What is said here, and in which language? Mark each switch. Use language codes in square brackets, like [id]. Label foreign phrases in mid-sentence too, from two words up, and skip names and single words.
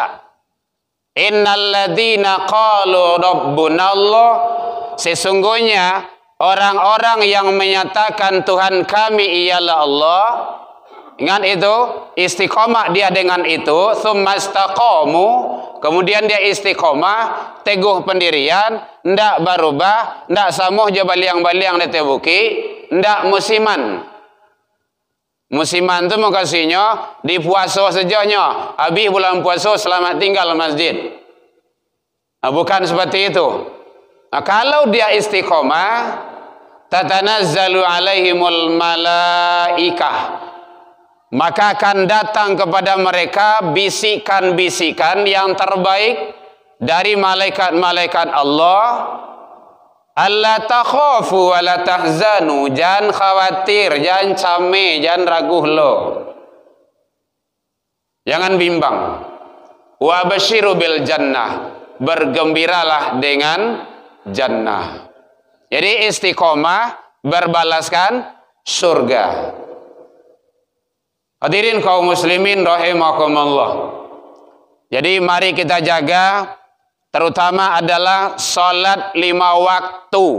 [ar] إن الذين قالوا ربنا الله, [id] sesungguhnya orang-orang yang menyatakan Tuhan kami ialah Allah, ingat itu, istiqomah dia dengan itu, [ar] ثم استقاموا, [id] kemudian dia istiqomah, teguh pendirian, [min] ndak berubah, ndak samuh je baliang-baliang ditebuki, ndak musiman. [id] Musiman itu makasihnya di puasa sejanya, habis bulan puasa selamat tinggal masjid. Nah, bukan seperti itu. Nah, kalau dia istiqomah, [ar] تتنزل عليهم الملائكة, [id] maka akan datang kepada mereka bisikan-bisikan yang terbaik dari malaikat-malaikat Allah. [ar] ألا تخافوا ولا تحزنوا, [id] jangan khawatir, [min] jangan cameh, jangan raguh lo. [id] Jangan bimbang. [ar] وأبشروا بالجنة, [id] bergembiralah dengan jannah. Jadi istiqomah berbalaskan surga. Hadirin kaum muslimin rahimakumullah. Jadi mari kita jaga, terutama adalah salat 5 waktu.